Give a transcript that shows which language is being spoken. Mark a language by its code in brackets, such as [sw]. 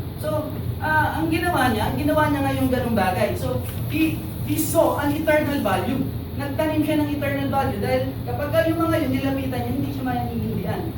[tl] So, ang ginawa niya ngayong ganung bagay. [en] So, he saw an eternal value. [tl] Nagtanim siya ng eternal value dahil kapag yung mga yun nilapitan niya, hindi siya maintindihan.